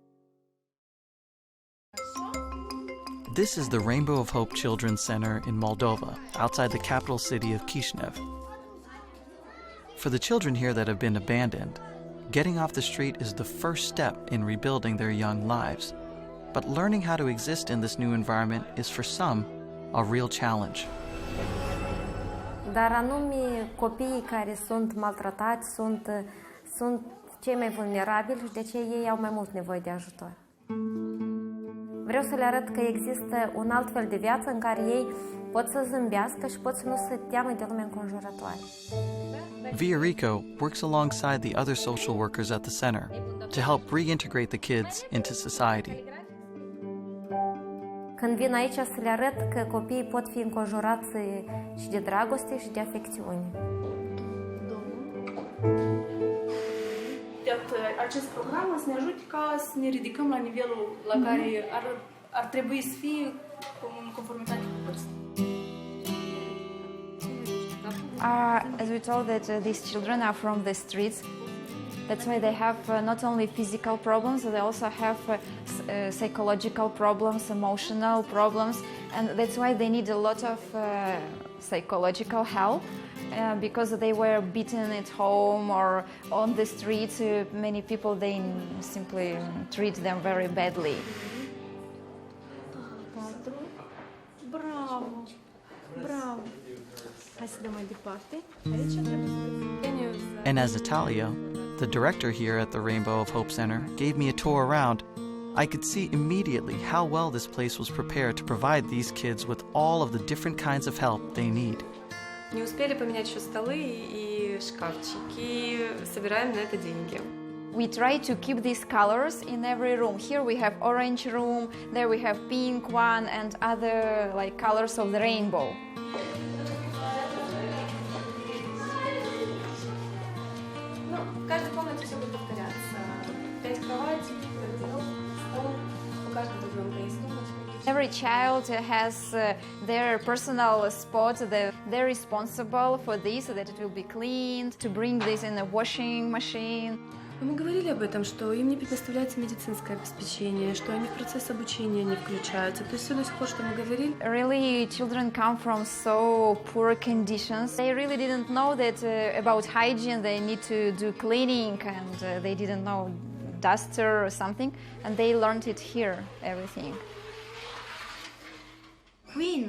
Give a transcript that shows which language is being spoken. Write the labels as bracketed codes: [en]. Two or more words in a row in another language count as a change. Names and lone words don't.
[en] This is the Rainbow of Hope Children's Center in Moldova, outside the capital city of Chisinau. For the children here that have been abandoned, getting off the street is the first step in rebuilding their young lives. But learning how to exist in this new environment is, for some, a real challenge. [ro] Dar anume copiii care sunt maltratați sunt cei mai vulnerabili și de ce ei au mai mult nevoie de ajutor. Vreau să le arăt că există un alt fel de viață în care ei pot să zâmbească și pot să nu se teamă de lumea înconjurătoare. [en] Viorico works alongside the other social workers at the center to help reintegrate the kids into society. [ro] Când vin aici să le arăt că copiii pot fi înconjurați și de dragoste și de afecțiune. Acest program o să ne ajute ca să ne ridicăm la nivelul la care ar trebui să fie în conformitate cu vârsta. [en] As we told that these children are from the streets, that's why they have not only physical problems, they also have psychological problems, emotional problems, and that's why they need a lot of psychological help. Because they were beaten at home or on the streets, many people, they simply treat them very badly. [ro] Bravo! Bravo! Hai să dăm mai departe. Aici trebuie să... [en] And as Natalia, the director here at the Rainbow of Hope Center, gave me a tour around, I could see immediately how well this place was prepared to provide these kids with all of the different kinds of help they need. [ru] Не успели поменять еще столы и шкафчики, собираем на это деньги. [en] We try to keep these colors in every room. Here we have orange room, there we have pink one, and other like colors of the rainbow. [ru] Ну, в каждой комнате все будет повторяться. 5 кроватей, стол, у каждого ребенка есть тумбочка. [en] Every child has their personal spot. They're responsible for this, so that it will be cleaned, to bring this in a washing machine. [ru] Мы говорили об этом, что им не предоставляется медицинское обеспечение, что они в процесс обучения не включаются. То есть все до сих пор, что мы говорили. [en] Really, children come from so poor conditions. They really didn't know that about hygiene. They need to do cleaning, and they didn't know duster or something, and they learned it here, everything. Queen.